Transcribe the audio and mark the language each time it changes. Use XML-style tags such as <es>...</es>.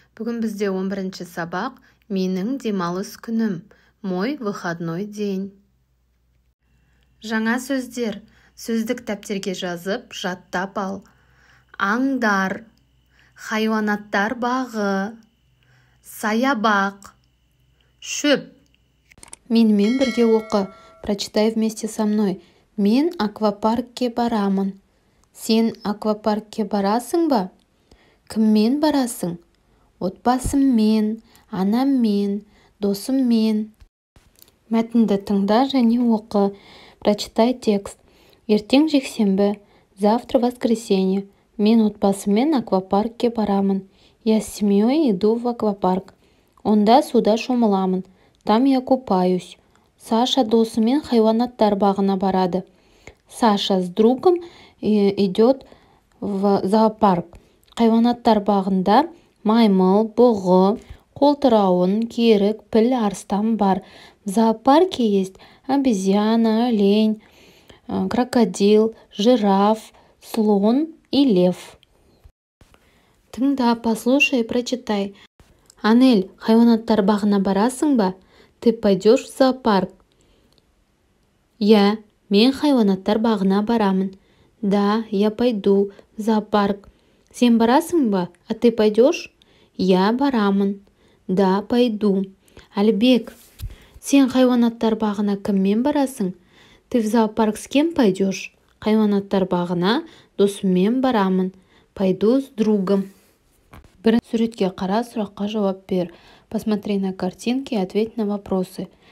<kk>Бүгін бізде 11-ші сабақ «Менің демалыс күнім»</kk> <ru>мой выходной день.</ru> <kk>Жаңа сөздер. Сөздік дәптерге жазып, жаттап ал. Аңдар, хайуанаттар бағы, саябақ, шөп. Менімен бірге оқы.</kk> <ru>Прочитай вместе со мной.</ru> <kk>Мен аквапаркке барамын. Сен аквапаркке барасың ба? Кіммен барасың? Отбасыммен, анаммен, досыммен. Мәтінді тыңда және оқы.</kk> <ru>Прочитай текст.</ru> <kk>Ертең жексенбі,</kk> <ru>завтра воскресенье.</ru> <kk>Мен отбасыммен аквапаркке барамын.</kk> <ru>Я с семьей иду в аквапарк.</ru> <kk>Онда суда шомыламын.</kk> <ru>Там я купаюсь.</ru> <kk>Саша досымен хайуанаттар бағына барады.</kk> <ru>Саша с другом идет в зоопарк.</ru> <kk>Хайуанаттар бағында маймыл, бұғы, қолтырауын, керік, піл, арыстан бар.</kk> <ru>В зоопарке есть обезьяна, олень, крокодил, жираф, слон и лев.</ru> <kk>Тыңда,</kk> <ru>послушай и прочитай.</ru> <kk>Анель, хайуанаттар бағына барасың ба?</kk> <ru>Ты пойдешь в зоопарк?</ru> <kk>Я, мен хайуанаттар бағына барамын.</kk> <ru>Да, я пойду в зоопарк.</ru> <kk>Сен барасың ба?</kk> <ru>А ты пойдешь?</ru> <kk>Я барамын.</kk> <ru>Да, пойду.</ru> <kk>Әлбек, сен хайуанаттар бағына кіммен барасың?</kk> <ru>Ты в зоопарк с кем пойдешь?</ru> <kk>Хайуанаттар бағына досыммен барамын.</kk> <ru>Пойду с другом.</ru> <kk>Бірінші суретке қара, сұраққа жауап бер.</kk> <ru>Посмотри на картинки и ответь на вопросы.</ru>